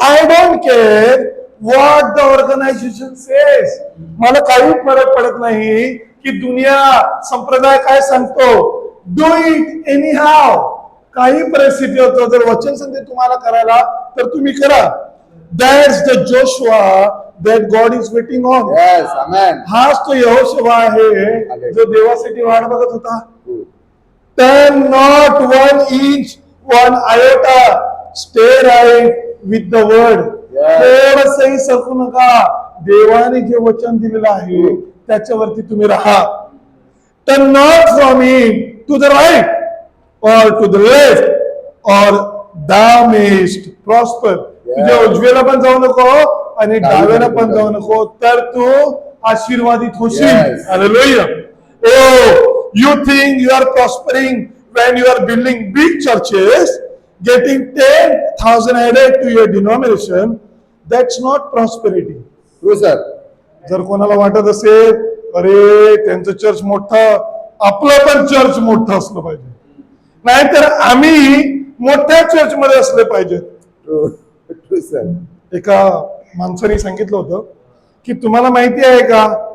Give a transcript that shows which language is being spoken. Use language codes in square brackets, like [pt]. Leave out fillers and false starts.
[en] I don't care what the organisation says. [mr] मला काही फरक पडत नाही की दुनिया संप्रदाय काय सांगतो. [en] Do it anyhow. [mr] काही परिस्थिती होतो जर वचन सांगते तुम्हाला करायला तर तुम्ही करा. [en] That's the Joshua that God is waiting on. Yes. Amen. [mr] हाच तो यहोशुआ आहे जो देवासाठी वाट बघत होता. हो. [en] Turn not 1 inch, 1 iota. Stay right with the word. Yes. [mr] थोडंसंही सरकू नका. देवाने जे वचन दिलेलं आहे त्याच्यावरती तुम्ही राहा. [en] Turn not from him to the right or to the left or thou mayest prosper. [mr] तुझ्या उजव्याला पण जाऊ नको आणि डाव्याला पण जाऊ नको तर तू आशीर्वादित होशील. [en] Yes. [mr] Hallelujah. [en] Oh, you think you are prospering when you are building big churches, getting 10,000 added to your denomination. That's not prosperity. [mr] हो सर. जर कोणाला वाटत असेल अरे त्यांचं चर्च मोठं, आपलं पण चर्च मोठं असलं पाहिजे, नाहीतर आम्ही मोठ्या चर्च मध्ये असले पाहिजे. सर. एका माणसाने सांगितलं होतं की तुम्हाला माहिती आहे का